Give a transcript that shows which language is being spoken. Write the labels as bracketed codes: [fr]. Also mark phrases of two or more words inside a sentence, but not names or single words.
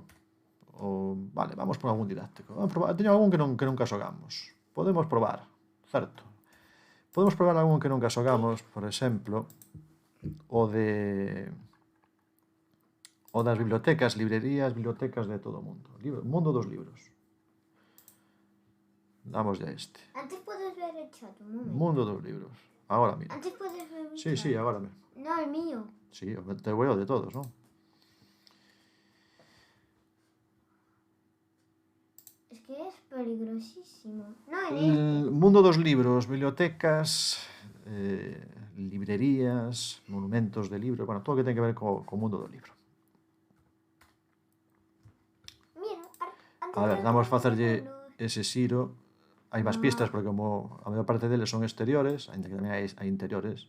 [gl] Vale, vamos por algún didáctico. Teño algún que nunca xogamos. Podemos probar, certo. Podemos probar algún que nunca xogamos, por exemplo, o das bibliotecas, librerías, bibliotecas de todo o mundo. Mundo dos libros. Damos ya este. [es] Antes puedes ver ver el chat un momento. [gl] Mundo dos libros. Agora, mira. [es] Antes puedes ver mi Sí, chat. [gl] sí, agora mesmo. [es] No, el mío. Sí, te veo de todos, non? Es que es peligrosísimo. No, [gl] El mundo dos libros, bibliotecas, librerías, monumentos de libros, bueno, todo o que ten que ver co mundo do libro. [es] Mira, antes A ver, era vamos a como [gl] facerlle [es] unos- [gl] ese xiro. Hai máis pistas porque como a maior parte deles son exteriores, ainda que tamén hai interiores.